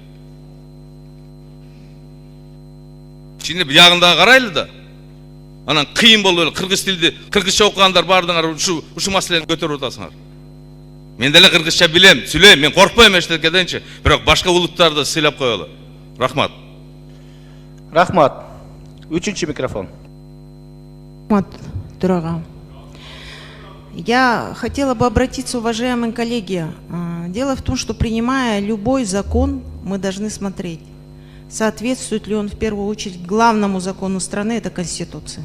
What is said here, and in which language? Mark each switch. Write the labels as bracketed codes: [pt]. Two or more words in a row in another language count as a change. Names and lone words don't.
[ky] Чини биягында карайлы да. Анан кыйын болуп эле кыргыз тилди, кыргызча окугандар бардыңар ушу маселени көтөрүп атасыңар. Мен деле кыргызча билем, сүйлөйм, мен коркпойм эчтекеденчи, бирок башка улуттарды сыйлап коелу. Рахмат. Рахмат. Үчүнчү микрофон. [ru] Дорога. Я хотела бы обратиться, уважаемые коллеги. Дело в том, что принимая любой закон, мы должны смотреть, соответствует ли он в первую очередь главному закону страны, это Конституция.